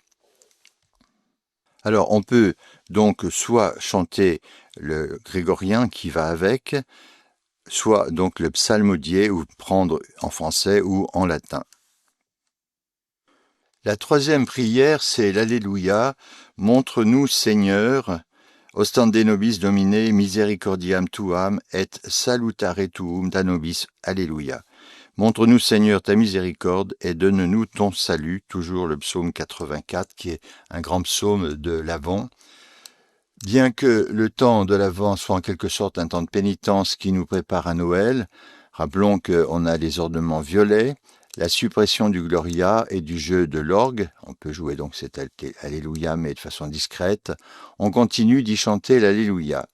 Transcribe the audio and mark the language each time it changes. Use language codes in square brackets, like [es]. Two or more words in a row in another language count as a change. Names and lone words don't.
[fr] Alors, on peut donc soit chanter le grégorien qui va avec, soit donc le psalmodié, ou prendre en français ou en latin. La troisième prière, c'est l'Alléluia. Montre-nous, Seigneur, [la] ostende nobis Domine, misericordiam tuam et salutare tuum da nobis. [fr] Alléluia. Montre-nous, Seigneur, ta miséricorde et donne-nous ton salut. Toujours le psaume 84, qui est un grand psaume de l'Avent. Bien que le temps de l'Avent soit en quelque sorte un temps de pénitence qui nous prépare à Noël, rappelons qu'on a les ornements violets, la suppression du Gloria et du jeu de l'orgue, on peut jouer donc cet Alléluia mais de façon discrète, on continue d'y chanter l'Alléluia.